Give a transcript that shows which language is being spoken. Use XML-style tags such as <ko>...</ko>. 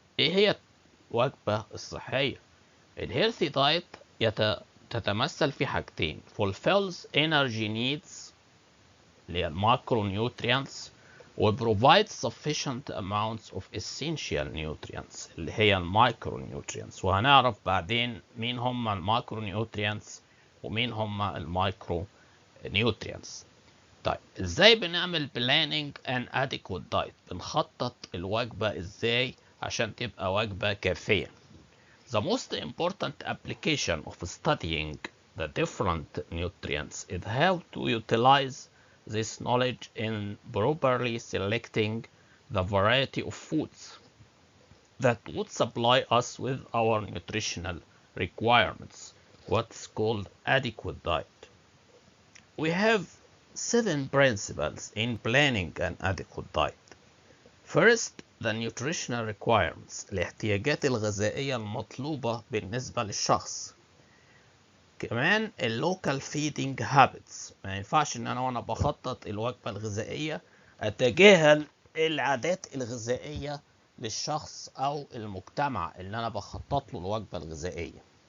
<ar>إيه هي الوجبة الصحية؟ الهيلثي دايت تتمثل في حاجتين:</ar> <en>fulfills energy needs</en> <ar>اللي هي الماكرونيوتريانتس و</ar> <en>provides sufficient amounts of essential nutrients</en> <ar>اللي هي المايكرونيوتريانتس، وهنعرف بعدين مين هم الماكرونيوتريانتس ومين هم المايكرونيوتريانتس. طيب ازاي بنعمل</ar> <en>planning an adequate diet؟</en> <ar>بنخطط الوجبة ازاي عشان تبقى وجبة كافية.</ar> <en>The most important application of studying the different nutrients is how to utilize this knowledge in properly selecting the variety of foods that would supply us with our nutritional requirements, what's called adequate diet. We have 7 principles in planning an adequate diet. First, the nutritional requirements</en> <ar>الاحتياجات الغذائية المطلوبة بالنسبة للشخص. كمان</ar> <en>local feeding habits،</en> <ar>ما ينفعش ان انا وانا بخطط الوجبة الغذائية اتجاهل العادات الغذائية للشخص او المجتمع اللي انا بخطط له الوجبة الغذائية.</ar>